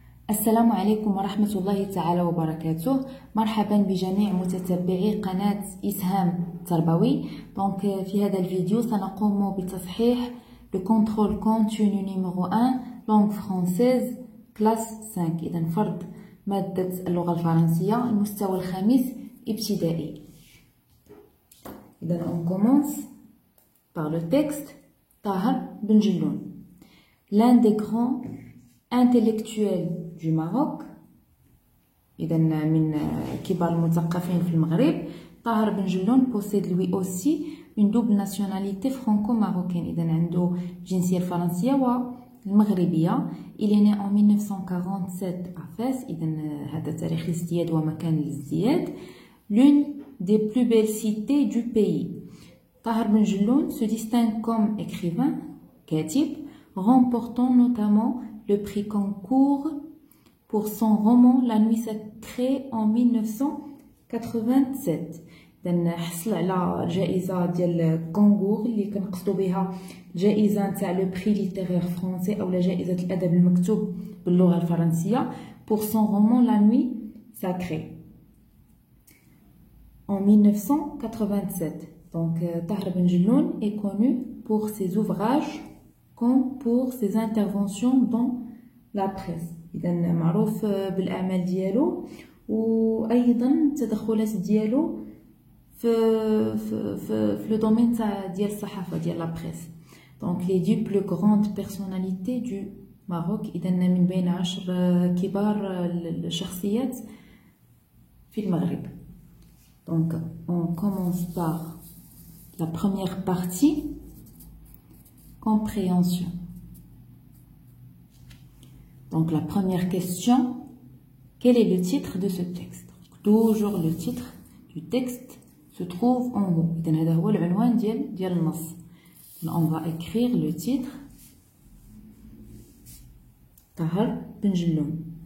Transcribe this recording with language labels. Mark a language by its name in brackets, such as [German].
[Arabic] السلام عليكم ورحمة الله تعالى وبركاته. مرحبا بجميع متتبعي قناة إسهام تربوي. دونك في هذا الفيديو سنقوم بتصحيح [French] le contrôle continu numéro 1 langue française classe 5. [Arabic] إذا فرض مادة اللغة الفرنسية المستوى الخامس ابتدائي. إذا [French] on commence par le texte. طاهر بن جلون, l'un des grands intellectuels du Maroc. [Arabic] إذا من كبار المثقفين في المغرب. [French] طاهر بن جلون possède lui aussi une double nationalité franco-marocaine. [Arabic] إذا عنده الجنسية الفرنسية والمغربية. [French] Il est né en 1947 à Fès. [Arabic] إذا هذا تاريخ الازدياد ومكان الازدياد. [French] L'une des plus belles cités du pays. طاهر بن جلون se distingue comme écrivain, كاتب, remportant notamment le prix Goncourt pour son roman La Nuit Sacrée en 1987. [Arabic] إذا حصل على جائزة ديال كونغور اللي كنقصدو بها جائزة نتاع لو بري ليتيرير فرونسي أو جائزة الأدب المكتوب باللغة الفرنسية [French] pour son roman La Nuit Sacrée en 1987. Donc Tahar Ben Jelloun est connu pour ses ouvrages comme pour ses interventions dans la presse. [Arabic] إذا معروف بالأعمال ديالو وأيضا التدخلات ديالو في [French] le domaine [Arabic] ديال الصحافة ديال [French] la presse. Donc les 10 plus grandes personnalités du Maroc. [Arabic] إذا من بين 10 كبار الشخصيات في المغرب. [French] Donc on commence par la première partie, compréhension. Donc la première question, quel est le titre de ce texte? Toujours le titre du texte se trouve en haut. [Arabic] إذن هذا هو العنوان ديال النص. [French] On va écrire le titre طاهر بن جلون.